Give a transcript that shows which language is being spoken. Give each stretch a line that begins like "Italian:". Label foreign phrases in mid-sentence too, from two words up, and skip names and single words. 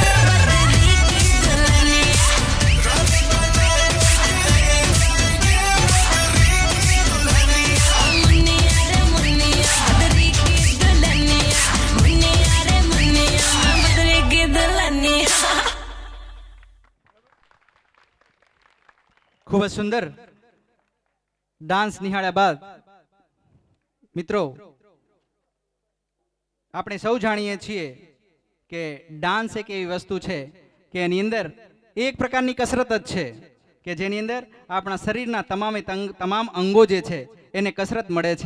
Hindi: बद्री की दुल्हनिया। रानी बना करके ले जाएंगे बद्री की दुल्हनिया। मुन्निया रे मुन्निया बद्री की दुल्हनिया, मुन्निया रे मुन्निया बद्री की दुल्हनिया।
Gujarati: ખૂબ જ સુંદર ડાન્સ નિહાળ્યા બાદ મિત્રો, આપણે સૌ જાણીએ છીએ કે ડાન્સ એક એવી વસ્તુ છે કે એની અંદર એક પ્રકારની કસરત જ છે કે જેની અંદર આપણા શરીરના તમામ અંગો જે છે એને કસરત મળે છે.